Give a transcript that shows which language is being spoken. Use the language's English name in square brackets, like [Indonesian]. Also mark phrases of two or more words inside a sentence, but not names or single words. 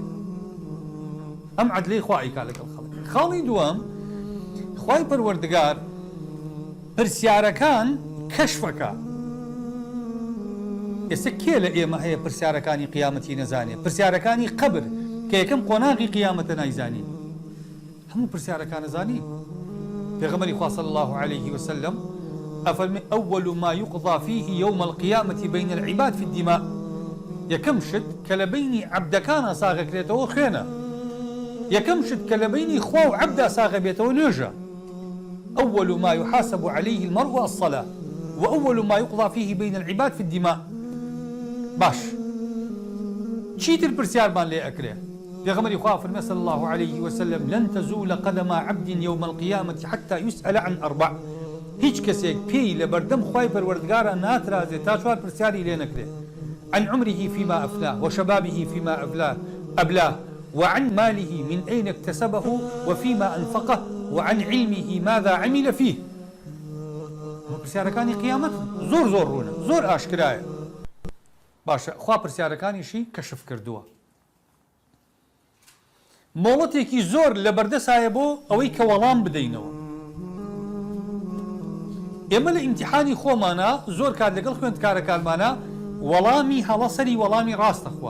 [Central Kurdish] ئەم عەدلەی خوا ئەیکا لەگەڵ خەڵک. خاڵی دووەم، خوای پەروەردگار پرسیارەکان کەشفەکە. ئێستا کێ لە ئێمە هەیە پرسیارەکانی قیامەتی نەزانێت؟ پرسیارەکانی قەبر کە یەکەم قۆناغی قیامەتە نایزانین. هەموو پرسیارەکان نەزانین. پێغەمبەری خوا [Arabic] صلی الله عليه وسلم ئەفەرمێ ئەوەل ما يقضى فيه يوم القيامة بين العباد في الدماء. [Central Kurdish] یەکەم شت کە لە بینی عەبدەکانە ساغەکرێتەوە خوێنە. یەکەم شت کە لە بینی خوا و عەبدا ساغە بێتەوە نوێژە. [Arabic] أول ما يحاسب عليه المرء الصلاة وأول ما يقضى فيه بين العباد في الدماء. [Central Kurdish] باش چیتر پرسیارمان لێ ئەکرێ؟ پێغەمبەری خوا فەرمێ [Arabic] صلی الله عليه وسلم لن تزول قدم عبد يوم القيامة حتى يسأل عن 4. [Central Kurdish] هیچ کەسێک پێی لە بەردەم خوای پەروەردگارە ناترازێت تا 4 پرسیاری لێ نەکرێ. [Arabic] عن عمره فيما أفناه وشبابه فيما أبلاه وعن ماله من أين اكتسبه وفيما أنفقه وعن علمه ماذا عمل فيه. [Central Kurdish] پرسیارەکانی قیامەت زۆر ڕوونە، زۆر ئاشکرایە. باشە خوا پرسیارەکانیشی کەشف کردووە. مۆڵەتێکی زۆر لە بەردەسایە بۆ ئەوەی کە وەڵام بدەینەوە. ئێمە لە ئیمتیحانی خۆمانە زۆر کات لەگەڵ خوێندکارەکانمانە وەڵامی هەڵە سەری وەڵامی ڕاستەخوا.